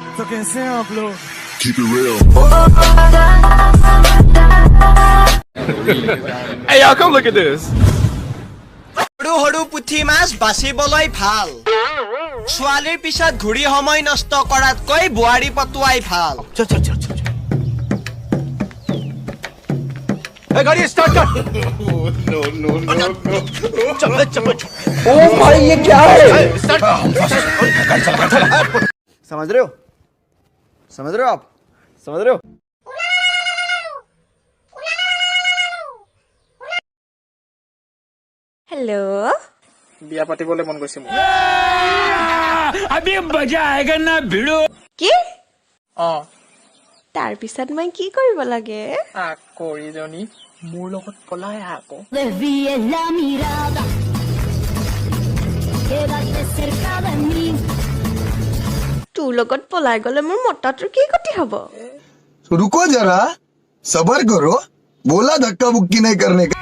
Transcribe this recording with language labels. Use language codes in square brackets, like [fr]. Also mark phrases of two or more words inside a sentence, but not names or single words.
[hi] कैसे हैं आप लोग? [en] Keep it real. Hey y'all, come look at this. [as] হৰু হৰু পুঠি মাছ বাচিবলৈ ভাল ছোৱালীৰ পিছত ঘূৰি সময় নষ্ট কৰাতকৈ বোৱাৰী পটুৱাই ভাল [hi] Hey, गाड़ी स्टार्ट कर. [en] No. [hi] ओ भाई ये क्या है समझ रहे हो आप? समझ रहे हो? हेलो [as] বিয়া পাতিবলৈ মন গৈছে মোৰ। [hi] अभी मजा आएगा ना भिड़ो. [as] কি অ তাৰ পিছত মই কি কৰিব লাগে আকৌ ইজনী মোৰ লগত পলাই আকৌ [es] Desvíes la mirada, quédate cerca de mí. [as] তোৰ লগত পলাই গলে মোৰ মতাটোৰ কি গতি হব [hi] रुको जरा सबर करो बोला धक्का बुक्की नहीं करने का